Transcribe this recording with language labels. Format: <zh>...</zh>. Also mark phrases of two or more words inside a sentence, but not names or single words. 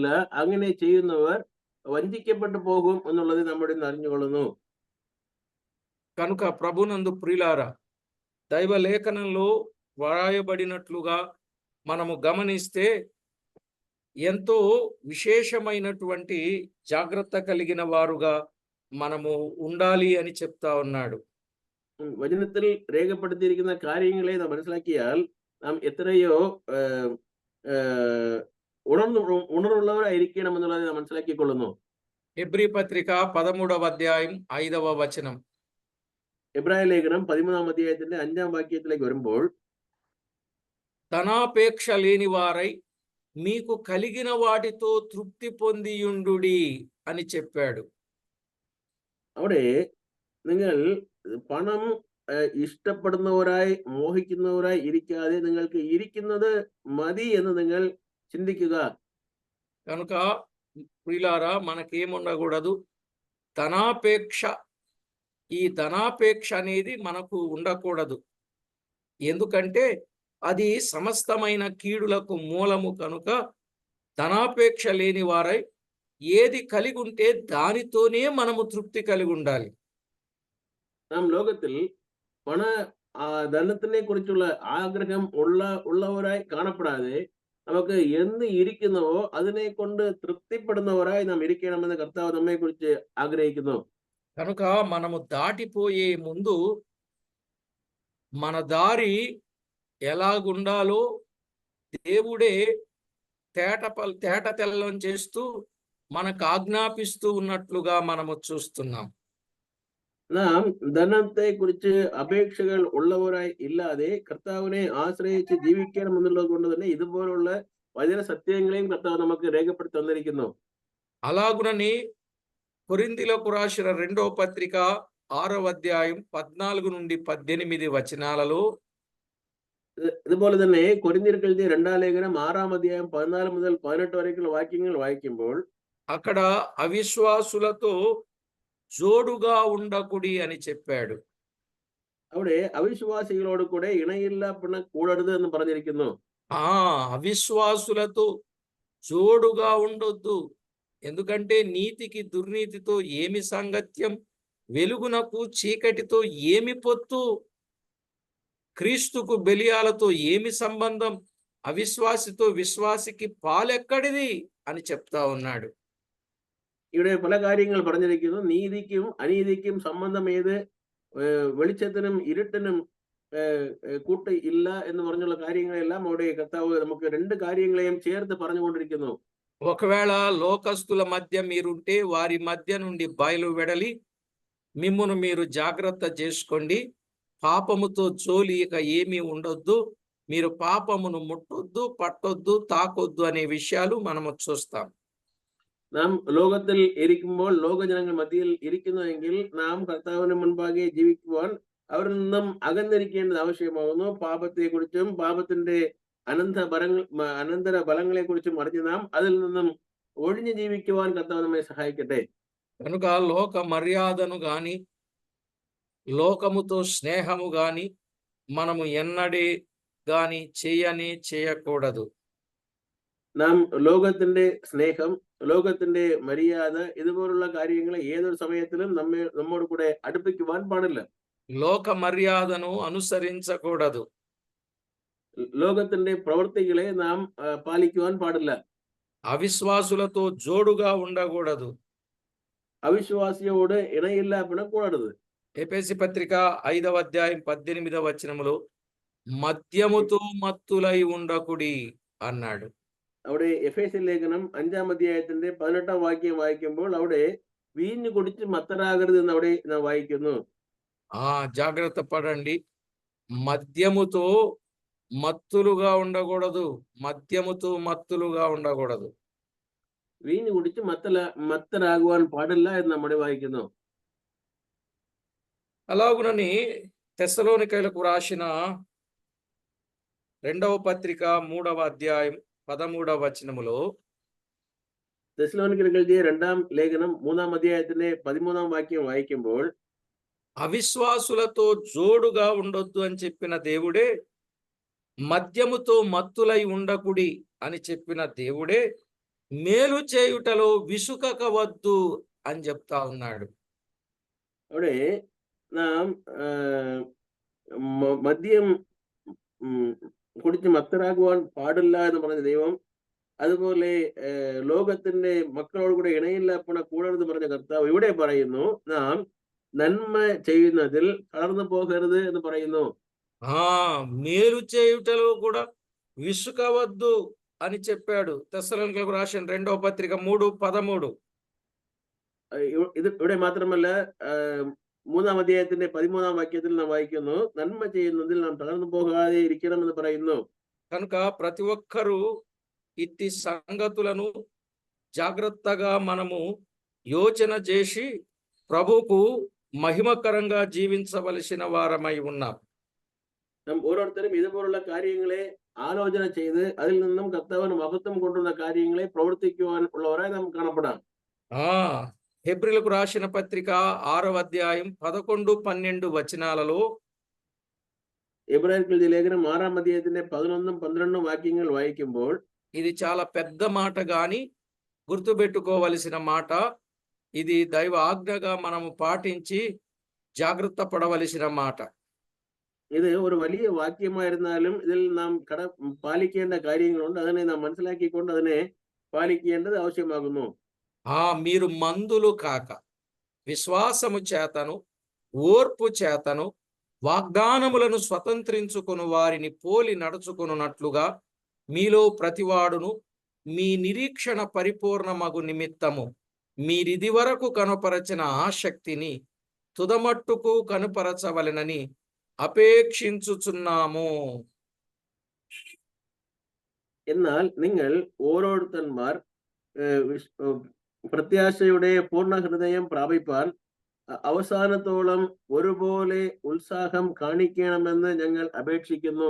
<ml>അങ്ങനെ ചെയ്യുന്നവർ വഞ്ചിക്കപ്പെട്ടു പോകും എന്നുള്ളത് നമ്മുടെ അറിഞ്ഞുകൊള്ളുന്നു.</ml> <te>కనుక ప్రభునందు ప్రియులారా, దైవ లేఖనంలో వ్రాయబడినట్లుగా మనము గమనిస్తే ఎంతో విశేషమైనటువంటి జాగ్రత్త కలిగిన వారుగా మనము ఉండాలి అని చెప్తా ఉన్నాడు.</te> <ml>വചനത്തിൽ രേഖപ്പെടുത്തിയിരിക്കുന്ന കാര്യങ്ങളെ നാം മനസ്സിലാക്കിയാൽ നാം എത്രയോ ഉണർവുള്ളവരായിരിക്കണം എന്നുള്ളത് നാം മനസ്സിലാക്കിക്കൊള്ളുന്നു.</ml> <te>హెబ్రీ పత్రిక 13వ అధ్యాయం 5వ వచనం.</te> <ml>എബ്രായ ലേഖനം 13-ാം അധ്യായത്തിന്റെ 5-ാം വാക്യത്തിലേക്ക് വരുമ്പോൾ,</ml> <te>ధనాపేక్ష లేని వారై మీకు కలిగిన వాటితో తృప్తి పొందియుండుడి అని చెప్పాడు.</te> <ml>അവിടെ നിങ്ങൾ പണം ഇഷ്ടപ്പെടുന്നവരായി മോഹിക്കുന്നവരായി ഇരിക്കാതെ നിങ്ങൾക്ക് ഇരിക്കുന്നത് മതി എന്ന് നിങ്ങൾ ചിന്തിക്കുക.</ml> <te>కనుక ప్రియులారా, మనకేముండకూడదు, ధనాపేక్ష. ఈ ధనాపేక్ష అనేది మనకు ఉండకూడదు. ఎందుకంటే అది సమస్తమైన కీడులకు మూలము. కనుక ధనాపేక్ష లేని వారై ఏది కలిగి ఉంటే దానితోనే మనము తృప్తి కలిగి ఉండాలి.</te> <ml>നാം ലോകത്തിൽ ധനത്തിനെ കുറിച്ചുള്ള ആഗ്രഹം ഉള്ളവരായി കാണപ്പെടാതെ നമുക്ക് എന്ത് ഇരിക്കുന്നുവോ അതിനെ കൊണ്ട് തൃപ്തിപ്പെടുന്നവരായി നാം ഇരിക്കണമെന്ന് കർത്താവ് നമ്മെ കുറിച്ച് ആഗ്രഹിക്കുന്നു.</ml> <te>కనుక మనము దాటిపోయే ముందు మన దారి ఎలాగుండాలో దేవుడే తేట తెల్లం చేస్తూ మనకు ఆజ్ఞాపిస్తూ ఉన్నట్లుగా మనము చూస్తున్నాం.</te> <ml>നാം ധനത്തെ കുറിച്ച് അപേക്ഷകൾ ഉള്ളവരായി ഇല്ലാതെ കർത്താവിനെ ആശ്രയിച്ച് ജീവിക്കണം എന്നുള്ളത് കൊണ്ട് തന്നെ ഇതുപോലുള്ള വചന സത്യങ്ങളെയും കർത്താവ് നമുക്ക് രേഖപ്പെടുത്തി തന്നിരിക്കുന്നു.</ml> <te>అలాగునని కొరింథీయులకు రాసిన 2వ పత్రిక 6వ అధ్యాయం 14 నుండి 18 వచనాలలో,</te> <ml>ഇതുപോലെ തന്നെ കൊരിന്ത്യർക്ക് എഴുതിയ 2-ാം ലേഖനം 6-ാം അധ്യായം 14 മുതൽ 18 വരെയുള്ള വാക്യങ്ങൾ വായിക്കുമ്പോൾ,</ml> <te>అక్కడ అవిశ్వాసులతో జోడుగా ఉండకుడి అని చెప్పాడు.</te> <ml>അവിടെ അവിശ്വാസികളോട് കൂടെ ഇണയില്ല കൂടരുത് എന്ന് പറഞ്ഞിരിക്കുന്നു.</ml> <te>అవిశ్వాసులతో జోడుగా ఉండొద్దు. ఎందుకంటే నీతికి దుర్నీతితో ఏమి సాంగత్యం, వెలుగునకు చీకటితో ఏమి పొత్తు, క్రీస్తుకు బెలియాలతో ఏమి సంబంధం, అవిశ్వాసితో విశ్వాసికి పాలెక్కడిది అని చెప్తా ఉన్నాడు.</te> <ml>ഇവിടെ പല കാര്യങ്ങൾ പറഞ്ഞിരിക്കുന്നു. നീതിക്കും അനീതിക്കും സംബന്ധം ഏത്, വെളിച്ചത്തിനും ഇരുട്ടിനും കൂട്ട് ഇല്ല എന്ന് പറഞ്ഞുള്ള കാര്യങ്ങളെല്ലാം അവിടെ കർത്താവ് നമുക്ക് രണ്ട് കാര്യങ്ങളെയും ചേർത്ത് പറഞ്ഞുകൊണ്ടിരിക്കുന്നു.</ml> <te>ఒకవేళ లోకస్తుల మధ్య మీరుంటే వారి మధ్య నుండి బయలు వెడలి మిమ్మును మీరు జాగ్రత్త చేసుకోండి. పాపముతో జోలి ఇక ఏమీ ఉండొద్దు. మీరు పాపమును ముట్టొద్దు, పట్టొద్దు, తాకొద్దు అనే విషయాలు మనము చూస్తాం.</te> <ml>നാം ലോകത്തിൽ ഇരിക്കുമ്പോൾ ലോകജനങ്ങൾ മധ്യയിൽ ഇരിക്കുന്നുവെങ്കിൽ നാം കർത്താവിന് മുൻപാകെ ജീവിക്കുവാൻ അവരിൽ നിന്നും അകന്നിരിക്കേണ്ടത് ആവശ്യമാകുന്നു. പാപത്തെക്കുറിച്ചും പാപത്തിന്റെ അനന്തര ഫലങ്ങളെ കുറിച്ചും അറിഞ്ഞ് നാം അതിൽ നിന്നും ഒഴിഞ്ഞു ജീവിക്കുവാൻ കർത്താവ് നമ്മെ സഹായിക്കട്ടെ.</ml> <te>కనుక లోక మర్యాదను గాని, లోకముతో స్నేహము గాని మనము ఎన్నడే గాని చేయకూడదు.</te> <ml>നാം ലോകത്തിന്റെ സ്നേഹം, ലോകത്തിന്റെ മര്യാദ ഇതുപോലുള്ള കാര്യങ്ങളെ ഏതൊരു സമയത്തിലും നമ്മോട് കൂടെ അടുപ്പിക്കുവാൻ പാടില്ല.</ml> <te>లోక మర్యాదను అనుసరించకూడదు.</te> <ml>ലോകത്തിന്റെ പ്രവൃത്തികളെ നാം പാലിക്കുവാൻ പാടില്ല.</ml> <te>అవిశ్వాసులతో జోడుగా ఉండకూడదు.</te> <ml>അവിശ്വാസിയോട് ഇണയില്ലാപടകൂടദു.</ml> <te>ఎఫెసీ పత్రిక 5వ అధ్యాయం 18వ వచనములో మద్యముతో మత్తులై ఉండకుడి అన్నాడు.</te> <ml>അവിടെ എഫേസ്യ ലേഖനം 5ാം അധ്യായത്തിന്റെ 18ാം വാക്യം വായിക്കുമ്പോൾ അവിടെ വീഞ്ഞു കുടിച്ച് മത്തരാകരുത് എന്ന് അവിടെ നാം വായിക്കുന്നു.</ml> <te>జాగ్రత్త పడండి. మద్యముతో మత్తులుగా ఉండకూడదు. మద్యముతో మత్తులుగా ఉండకూడదు.</te> <ml>വീഞ്ഞു കുടിച്ച് മത്തരാകുവാൻ പാടില്ല എന്ന് നമ്മുടെ വായിക്കുന്നു.</ml> <te>అలాగునని తెస్సలోనికైలకు రాసిన 2వ పత్రిక 3వ అధ్యాయం 13వ వచనములో</te> <ml>തെസ്സലോനിക്കർക്ക് എഴുതിയ 2ാം ലേഖനം 3ാം അധ്യായത്തിന്റെ 13ാം വാക്യം വായിക്കുമ്പോൾ</ml> <te>అవిశ్వాసులతో జోడుగా ఉండొద్దు అని చెప్పిన దేవుడే, మద్యముతో మత్తులై ఉండకుడి అని చెప్పిన దేవుడే, మేలు చేయుటలో విసుకకవద్దు అని చెప్తా ఉన్నాడు.</te> <ml>അവിടെ നാം മദ്യം കുടിച്ച് മത്തരാകുവാൻ പാടില്ല എന്ന് പറഞ്ഞ ദൈവം, അതുപോലെ ലോകത്തിന്റെ മക്കളോട് കൂടെ ഇണയില്ലാപ്പണ പറഞ്ഞ കർത്താവ് ഇവിടെ പറയുന്നു നാം നന്മ ചെയ്യുന്നതിൽ തളർന്നു പോകരുത് എന്ന് പറയുന്നു.</ml> <te>మేలు చేయుటలో కూడా విసుకవద్దు అని చెప్పాడు. తెస్సలోనికైలకు రాసిన 2వ పత్రిక 3:13.</te> <ml>ഇത് ഇവിടെ മാത്രമല്ല 3ാം അധ്യായത്തിന്റെ 13ാം വാക്യത്തിൽ നാം വായിക്കുന്നു നന്മ ചെയ്യുന്നതിൽ നാം തളർന്നു പോകാതെ ഇരിക്കണമെന്ന് പറയുന്നു.</ml> <te>కనుక ప్రతి ఒక్కరూ ఇట్టి సంగతులను జాగ్రత్తగా మనము యోచన చేసి ప్రభువుకు మహిమకరంగా జీవించవలసిన వారమై ఉన్నాం.</te> <ml>നാം ഓരോരുത്തരും ഇതുപോലുള്ള കാര്യങ്ങളെ ആലോചന ചെയ്ത് അതിൽ നിന്നും കർത്താവിന് മഹത്വം കൊണ്ടുവന്ന കാര്യങ്ങളെ പ്രവർത്തിക്കുവാൻ ഉള്ളവരായി നാം കാണപ്പെടാം.</ml> <te>హెబ్రీలకు రాసిన పత్రిక 6వ అధ్యాయం 11, 12 వచనాలలో</te> <ml>എബ്രായർക്ക് എഴുതിയ ലേഖനം 6ാം അധ്യായത്തിന്റെ 11, 12 വാക്യങ്ങൾ വായിക്കുമ്പോൾ</ml> <te>ఇది చాలా పెద్ద మాట గాని గుర్తుపెట్టుకోవలసిన మాట. ఇది దైవ ఆజ్ఞగా మనము పాటించి జాగ్రత్త పడవలసిన మాట.</te> <ml>ഇത് ഒരു വലിയ വാക്യമായിരുന്നാലും ഇതിൽ നാം പാലിക്കേണ്ട കാര്യങ്ങളുണ്ട്. അതിനെ നാം മനസ്സിലാക്കിക്കൊണ്ട് അതിനെ പാലിക്കേണ്ടത് ആവശ്യമാകുന്നു.</ml> <te>మీరు మందులు కాక విశ్వాసము చేతను ఓర్పు చేతను వాగ్దానములను స్వతంత్రించుకుని వారిని పోలి నడుచుకున్నట్లుగా మీలో ప్రతివాడును మీ నిరీక్షణ పరిపూర్ణమగు నిమిత్తము మీరిది వరకు కనుపరచిన ఆసక్తిని తుదమట్టుకు కనుపరచవలెనని അപേക്ഷിച്ചുచున్నాము.</te> <ml>എന്നാൽ നിങ്ങൾ ഓരോരുത്തന്മാർ പ്രത്യാശയുടെ പൂർണ്ണ ഹൃദയം പ്രാപിപ്പാൻ അവസാനത്തോളം ഒരുപോലെ ഉത്സാഹം കാണിക്കണമെന്ന് ഞങ്ങൾ അപേക്ഷിക്കുന്നു.</ml>